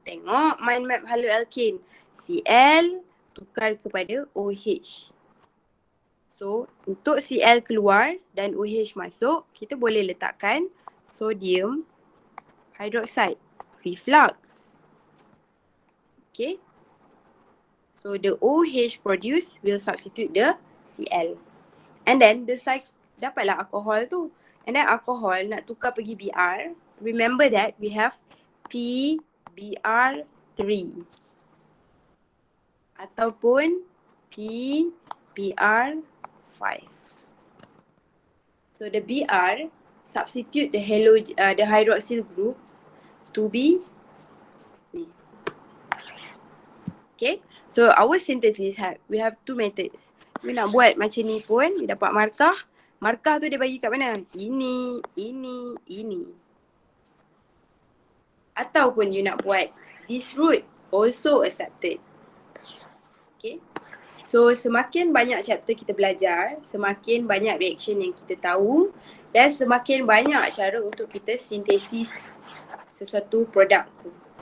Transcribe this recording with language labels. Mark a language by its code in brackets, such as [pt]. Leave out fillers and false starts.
[ms] Tengok mind map haloalkane. Cl tukar kepada OH. So, untuk Cl keluar dan OH masuk, kita boleh letakkan sodium hydroxide. [en] Reflux. Okay. So, the OH produced will substitute the Cl. [ms] And then the dapatlah alkohol tu. And then alkohol nak tukar pergi Br. [en] Remember that we have PBr3 ataupun PBr5. So the Br substitute the hydroxyl group to be ni. Okay. So our synthesis we have two methods. You [ms] nak buat macam ni pun, you dapat markah. Markah tu dia bagi kat mana? Ini. Ataupun you nak buat [en] this route also accepted. Okay. [ms] So semakin banyak chapter kita belajar, semakin banyak reaction yang kita tahu dan semakin banyak cara untuk kita sintesis sesuatu produk tu.